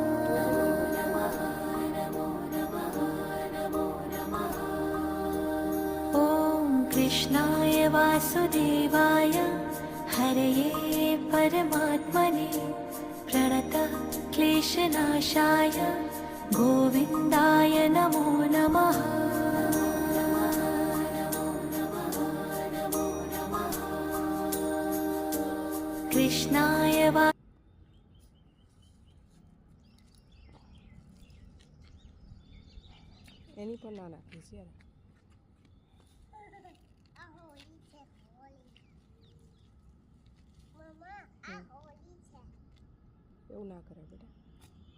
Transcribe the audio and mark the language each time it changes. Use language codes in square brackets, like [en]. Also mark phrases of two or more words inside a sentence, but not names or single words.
[sa] ॐ कृष्णाय वासुदेवाय हरये परमात्मने प्रणतः क्लेशनाशाय गोविन्दाय नमो नमः। कृष्णाय वा [gu] એની પણ ના નાખીશ યાર. એવું ના કરે બેટા.